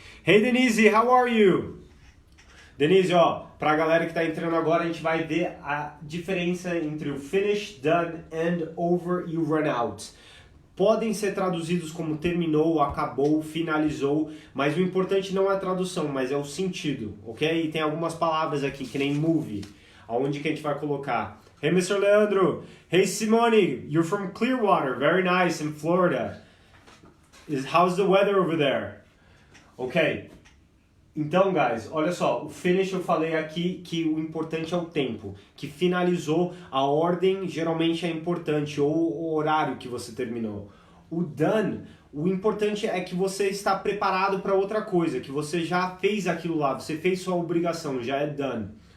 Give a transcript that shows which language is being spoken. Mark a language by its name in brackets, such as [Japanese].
[English] Hey Denise, how are you? [Portuguese] Denise, ó, pra galera que tá entrando agora, a gente vai ver a diferença entre o finish, done, end, over e o run out. Podem ser traduzidos como terminou, acabou, finalizou, mas o importante não é a tradução, mas é o sentido, ok? E tem algumas palavras aqui, que nem move, aonde que a gente vai colocar. [English] Hey Mr. Leandro, hey Simone, you're from Clearwater, very nice, in Florida. How's the weather over there? Ok. [Portuguese] Então, guys, olha só. O finish eu falei aqui que o importante é o tempo. Que finalizou, a ordem geralmente é importante, ou o horário que você terminou. O done, o importante é que você está preparado para outra coisa, que você já fez aquilo lá, você fez sua obrigação, já é done.